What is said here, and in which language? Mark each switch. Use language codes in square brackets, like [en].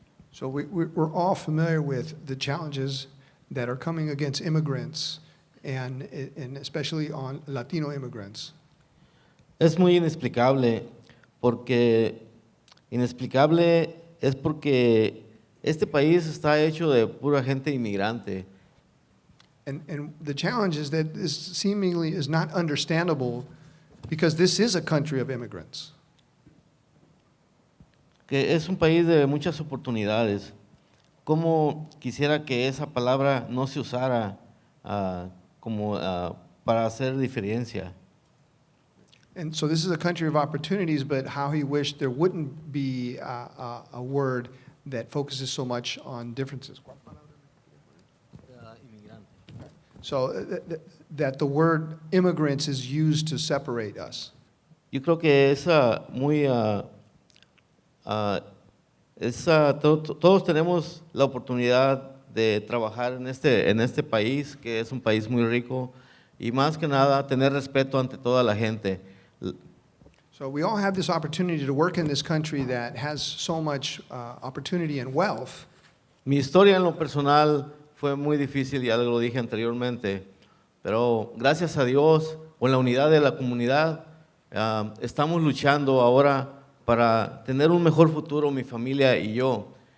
[en] So we're all familiar with the challenges that are coming against immigrants and especially on Latino immigrants. [es] Es muy inexplicable porque este país está hecho de pura gente inmigrante. [en] And the challenge is that this seemingly is not understandable because this is a country of immigrants. [es] Que es un país de muchas oportunidades. Cómo quisiera que esa palabra no se usara para hacer diferencia. [en] And so this is a country of opportunities, but how he wished there wouldn't be a word that focuses so much on differences. So that the word immigrants is used to separate us. [es] Yo creo que todos tenemos la oportunidad de trabajar en este país, que es un país muy rico, y más que nada tener respeto ante toda la gente. [en] So we all have this opportunity to work in this country that has so much opportunity and wealth. [es] Mi historia en lo personal fue muy difícil, ya lo dije anteriormente, pero gracias a Dios, con la unidad de la comunidad, estamos luchando ahora para tener un mejor futuro, mi familia y yo.